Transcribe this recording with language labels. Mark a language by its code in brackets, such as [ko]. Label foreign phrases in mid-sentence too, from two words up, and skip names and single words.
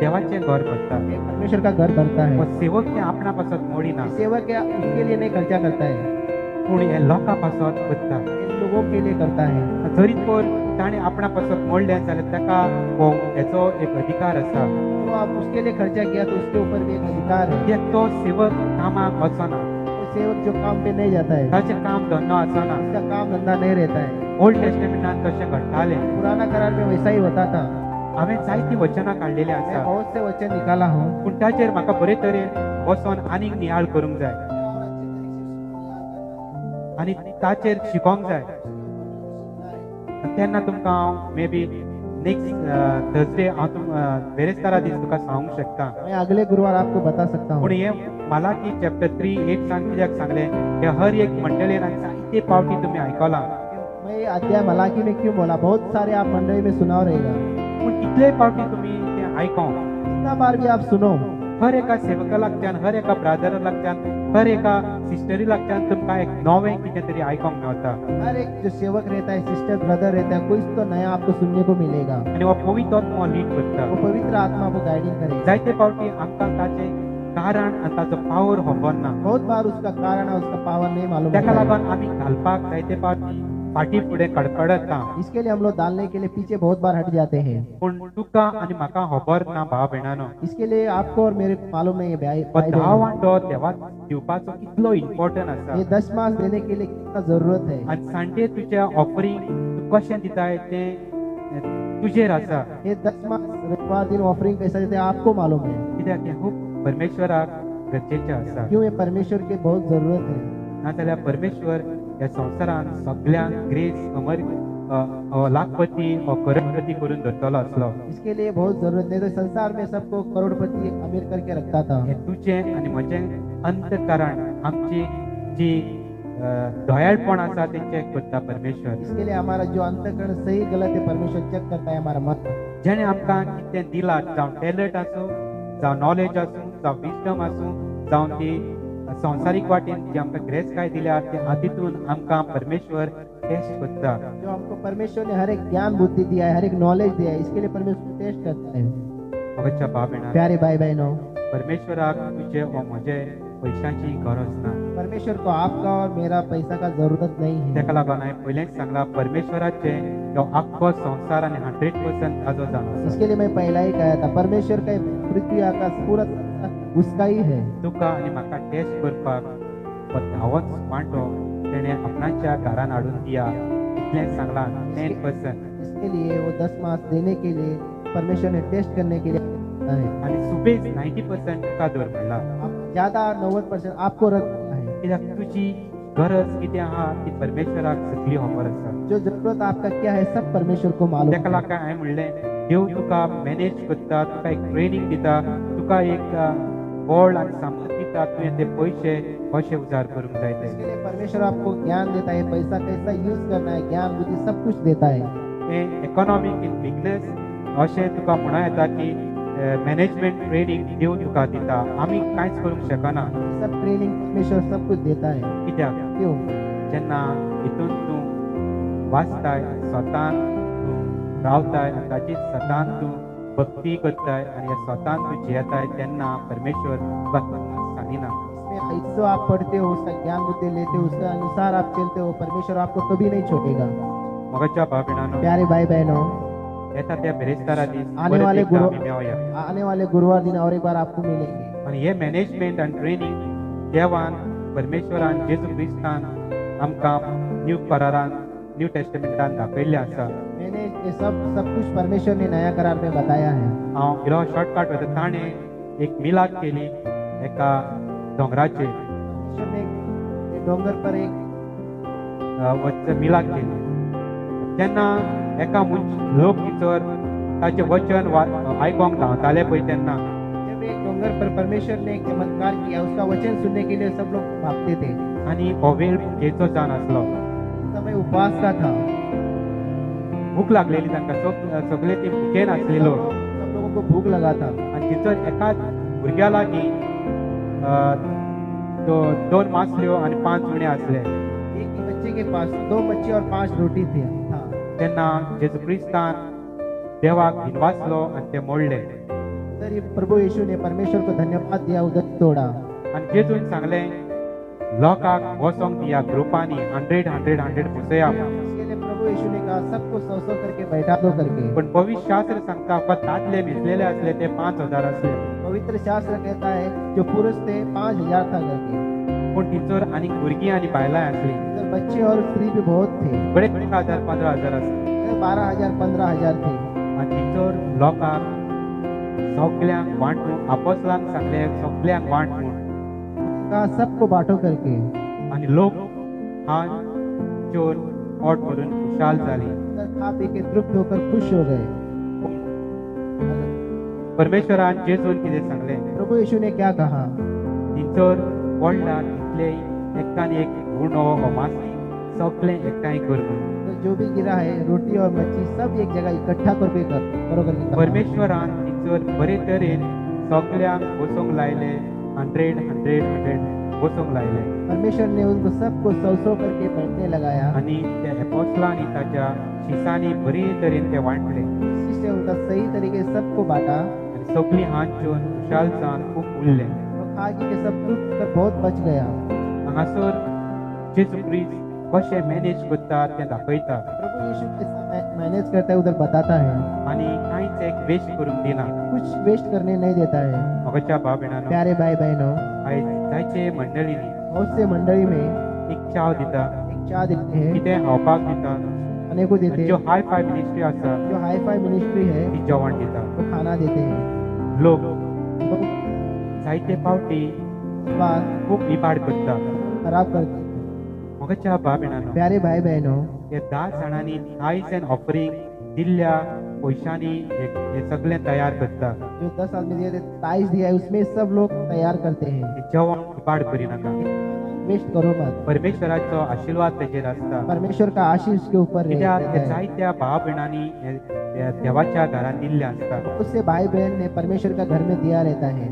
[kok] आनी देवाचें घर भरता, [hi] परमेश्वर का घर बनता हो है। [kok] सेवक ते आपणा पासत मोडिना, [hi] सेवक क्या उसके लिए नहीं खर्चा करता है, [kok] पूण हे लोकां पासत करता। [hi] इन लोगों के लिए करता है। [kok] जरी तर ताणें आपणा पासत मोडलें जाल्यार ताका हो हेचो एक अधिकार आसा। [hi] तो आप उसके लिए खर्चा किया तो उसके ऊपर भी एक अधिकार है। [kok] कित्याक तो सेवक कामाक वचना, [hi] तो सेवक जो काम पे नहीं जाता है, [kok] ताचें काम धंदो आसना। [hi] उसका काम धंधा नहीं रहता है। [en] Old Testament [kok] तशें घडटालें। [hi] पुराना करार में वैसा ही होता था। [kok] हांवें जायतीं वचनां काडलेलीं [hi] मैं [kok] आसा, [hi] बहुत से वचन निकाला हूँ। [kok] पूण ताचेर म्हाका बरे तरेन बसोन आनीक नियाळ करूंक जाय आनी ताचेर शिकोंक जाय। तेन्ना तुमकां हांव [en] maybe next Thursday [kok] हांव बेरेस्तारा दीस तुका सांगूंक शकता। [hi] मैं अगले गुरुवार आपको बता सकता [kok] पूण [hi] हूँ। [kok] हे मालाकी चॅप्टर 3:8 कित्याक सांगलें हे हर एक मंडळीन आनी जायते फावटी तुमी आयकलां, [hi] मैं अध्याय मलाकी में क्यों बोला, बहुत सारे आप मंडली में सुनाव रहेगा। [kok] पूण कितले फावटी तुमी तें आयको, [hi] कितना बार भी आप सुनो, [kok] हर एका सेवका लागच्यान, हर एका ब्रादरा लागच्यान, हर एका सिस्टरी लागच्यान तुमकां एक नवें कितें तरी आयकोंक मेळटा। [hi] हर एक जो सेवक रहता है, सिस्टर ब्रदर रहता है, कुछ तो नया आपको सुनने को मिलेगा। [kok] आनी हो पवित्र आत्मा लीड करता। [hi] वो पवित्र आत्मा को गाइडिंग करेगा। [kok] जायते फावटी आमकां ताचें कारण आनी ताचो पावर खबर ना, [hi] बहुत बार उसका कारण और उसका पावर नहीं मालूम [kok] ताका [hi] होता है। [kok] लागून आमी घालपाक जायते फावटी फाटी फुडें कडकडता. [hi] इसके लिए हम लोग डालने के लिए पीछे बहुत बार हट जाते हैं। [kok] पूण तुका आनी म्हाका खबर ना भाव भयणानो, [hi] इसके लिए आपको और मेरे को मालूम नहीं है भाई हो भाई [kok] धा [hi] बहनों, [kok] वांटो देवाक दिवपाचो कितलो इम्पॉर्टंट आसा. [hi] ये 10 मास देने के लिए कितना जरूरत है। [kok] आनी सांजे तुज्या ऑफरिंग तूं कशें दिताय तें तुजेर आसा. [hi] ये 10 मास रविवार दिन ऑफरिंग कैसा देते हैं आपको मालूम है। [kok] कित्याक हें खूब परमेश्वराक गरजेचें आसा. [hi] क्यों ये परमेश्वर की बहुत जरूरत है। [kok] नाजाल्यार परमेश्वर ह्या संवसारान सगळ्यांक ग्रेस लाखपती व करोडपती करून दवरतलो आसलो. [hi] इसके लिए बहुत जरूरत नहीं तो संसार में सबको करोड़पति अमीर करके रखता था। [kok] हें तुजें आनी म्हजें अंतकरण आमची जी दयाळपण आसा तें चॅक करता परमेश्वर. [hi] इसके लिए हमारा जो अंतकरण सही गलत है परमेश्वर चेक करता है हमारा मन। [kok] जेणे आमकां कितें दिलां, जावं टॅलंट आसूं, जावं नॉलेज आसूं, जावं विजडम आसूं, जावं ती संवसारीक वाटेन जी आमकां ग्रेस काय दिल्या ते हातूंत आमकां परमेश्वर टेस्ट करता. [hi] जो हमको परमेश्वर ने हर एक ज्ञान बुद्धि दिया है, हर एक नॉलेज दिया है, इसके लिए परमेश्वर टेस्ट करता है। [kok] म्हज्या भाव भयणां, [hi] प्यारे भाई बहनों, [kok] परमेश्वराक तुजे व म्हजे पैशांची गरज ना. [hi] परमेश्वर को आपका और मेरा पैसा का जरूरत नहीं है। [kok] तेका लागून हांवें पयलेंच सांगलां, परमेश्वराचे हो आख्खो संवसार आनी 100% ताजो जावन आसा. [hi] इसके लिए मैं पहला ही कहा था, परमेश्वर का पृथ्वी आकाश पूरा उसका ही है। [kok] तुका आनी म्हाका टेस्ट करपाक हो धावोच वांटो तेणें आपणाच्या घरान हाडून दिया इतलेंच सांगलां. 10% [hi] इसके लिए वो 10 मास देने के लिए परमेश्वर ने टेस्ट करने के लिए है। [kok] आनी सुबेज 90% तुका दवर म्हणला. [hi] ज्यादा 90% आपको रखना है। [kok] कित्याक तुजी गरज कितें आहा ती परमेश्वराक सगळी खबर आसा. [hi] जो जरूरत आपका क्या है सब परमेश्वर को मालूम [kok] तेका [hi] है। [kok] लागून हांवें म्हणलें, देव तुका मॅनेज करता, तुका एक ट्रेनिंग दिता, तुका एक बळ आनी सामर्थ दिता, तुवें ते पयशे कशे उजार करूंक जाय ते. [hi] इसके लिए परमेश्वर आपको ज्ञान देता है, पैसा कैसा यूज करना है, ज्ञान बुद्धि सब कुछ देता है। [kok] तें [en] economic in business [kok] अशें तुका म्हणा येता की [en] management training [kok] देव तुका दिता. आमी कांयच करूंक शकना. [hi] सब ट्रेनिंग परमेश्वर सब कुछ देता है। [kok] कित्याक [hi] क्यों? [kok] जेन्ना हितून तूं वाचताय, स्वतान तूं रावताय आनी ताची स्वतान तूं भक्ती करताय आनी स्वतान तूं जियेताय तेन्ना परमेश्वर तुका सांगिना. [hi] इसमें जो आप पढ़ते हो उसका ज्ञान बुद्धि लेते हो उसके अनुसार आप चलते हो, परमेश्वर आपको कभी नहीं छोड़ेगा। [kok] म्हज्या भाव भयणांनो, [hi] प्यारे भाई बहनों, [kok] येता त्या बेरेस्तारा दीस [hi] आने [kok] परत [hi] वाले [kok] एकदा [hi] गुरु- [kok] आमी मेळया. [hi] आने वाले गुरुवार दिन और एक बार आपको मिलेंगे। [kok] आनी हे मॅनेजमेंट आनी ट्रेनिंग देवान परमेश्वरान जेजू क्रिस्तान आमकां न्यू करारान [en] New Testament [kok] दाखयल्लें आसा. [hi] मैंने ये सब कुछ परमेश्वर ने नया करार में बताया है। [kok] हांव इलो शॉर्टकट वता. ताणें एक मिलाद केली एका दोंगराचेर. [hi] परमेश्वर ने एक डोंगर पर एक [kok] मिलाद केली. तेन्ना एका लोक भितर ताचें वचन आयकोंक धांवताले पळय तेन्ना [hi] जब एक डोंगर पर परमेश्वर ने एक चमत्कार किया, उसका वचन सुनने के लिए सब लोग भागते थे। [kok] आनी हो वेळ भुकेचो जावन आसलो. [hi] समय उपवास का था। [kok] भूक लागलेली तांकां. सगळे ते भुकेन आसले लोक. [hi] सब लोगों को भूख लगा था। [kok] आनी भितर एका भुरग्या लागीं 2 मासल्यो आनी 5 उणे आसले. [hi] एक ही बच्चे के पास 2 मच्छी और 5 रोटी थे था। [kok] तेन्ना जेजू क्रिस्तान देवाक भिनवासलो आनी ते मोडले. [hi] सर ये प्रभु यीशु ने परमेश्वर को धन्यवाद दिया, उधर तोड़ा। [kok] आनी जेजून सांगलें, लोकांक वचोंक दिया ग्रुपांनी 100 बसया. [hi] इसके लिए प्रभु यीशु ने कहा सबको 100 करके बैठा दो करके। [kok] पण पवित्र शास्त्र सांगता फक्त दादले न्हेसलेले असले ते 5000 असले. [hi] पवित्र शास्त्र कहता है जो पुरुष थे 5000 था करके, [kok] पण टिचर आनी भुरगीं आनी बायलां असली. [hi] इधर बच्चे और स्त्री भी बहुत थे। [kok] बरेच 10,000-15,000 असले. [hi] इधर 12,000 15,000 थे। [kok] आनी टिचर लोकांक सगळ्यांक वांटून आपोसलांक सांगले सगळ्यांक वांट म्हूण. [hi] कहा सबको बांटो करके। [kok] आनी लोक हात जोन पोट भरून खुशाल जाली. [hi] इधर खा पी के तृप्त होकर खुश हो गए। [kok] परमेश्वरान जेजून कितें सांगलें, [hi] प्रभु यीशु ने क्या कहा? [kok] टिचर व्हडला कितलेय एकट्यान एक उणो व मासी सगळें एकठांय कर म्हूण. [hi] तो जो भी गिरा है रोटी और मच्छी सब एक जगह इकट्ठा करके करो करके कहा। [kok] परमेश्वरान टिचर बरे तरेन सगळ्यांक बसोंक लायले. 100 बसोंक लायले. [hi] परमेश्वर ने उनको सबको 100 करके बैठने लगाया। [kok] आनी त्या एपोस्टलांनी ताच्या शिसांनी बरे तरेन ते वांटले. [hi] इसी से उनका सही तरीके से सबको बांटा। [kok] आनी सगळीं हात जोन खुशाल जावन खूब उरले. [hi] और खा के सब तृप्त कर बहुत बच गया। [kok] हांगासर जेजू क्रिस्त कशें मॅनेज करता तें दाखयता [hi] प्रभु यीशु कैसा मैनेज करता है उधर बताता है, [kok] आनी कांयच एक वेस्ट करूंक दिना [hi] कुछ वेस्ट करने नहीं देता है। [kok] म्हाका भाव भयणानो [hi] प्यारे भाई बहनों, [kok] आयज जायचे मंडळींनी [hi] बहुत से मंडली में [kok] एक चाव दिता [hi] एक चाय देते हैं, [kok] कितें खावपाक दिता [hi] अनेकों देते जो हैं, [en] hi-fi ministry [kok] आसा [hi] जो [en] hi-fi ministry [hi] है [kok] ती जेवण दिता [hi] वो खाना देते हैं। [kok] लोक [hi] लोग [kok] जायते पावटी [hi] बात [kok] खूब इबाड करता [hi] खराब करते हैं। [kok] म्हाका भाव भयणानो [hi] प्यारे भाई बहनों, [kok] हे 10 जाणांनी [en] tithes and offering [kok] दिल्ल्या पयशांनी हे सगळें तयार करता [hi] जो 10 आदमी दिए थे, 22 दिया है, उसमें सब लोग तैयार करते हैं। [kok] हे जेवण इबाड करिनाका [hi] वेस्ट करो मत, [kok] परमेश्वराचो आशीर्वाद तेजेर आसता [hi] परमेश्वर का आशीष उसके ऊपर [kok] कित्याक [hi] रहता [kok] हे [hi] है। [kok] जायत्या भाव भयणांनी हे देवाच्या घरान दिल्ले आसता [hi] उससे भाई बहन ने परमेश्वर का घर में दिया रहता है।